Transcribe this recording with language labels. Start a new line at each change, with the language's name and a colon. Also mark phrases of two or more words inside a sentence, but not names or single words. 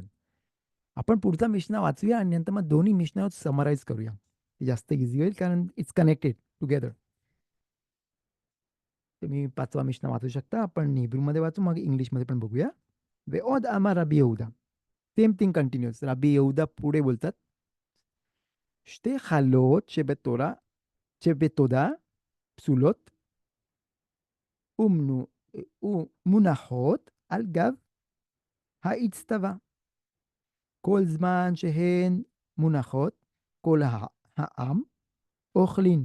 Marathi: आपण पुढचा मिशना वाचूया आणि नंतर मग दोन्ही मिशना समराईज करूया. ते जास्त ईझी होईल कारण
English: it's connected together.
Marathi: तुम्ही 5वा मिशना वाचू शकता. आपण हिब्रूमध्ये वाचू, मग इंग्लिशमध्ये पण बघूया.
Hebrew: ועוד אמר רבי יהודה.
English: same thing continuous.
Marathi: रबी यहूदा पुढे बोलतात,
Hebrew: שתי חלות שבתודה פסולות ומנו- ומונחות על גב האצטבה. כל זמן שהן מונחות, כל העם אוכלין.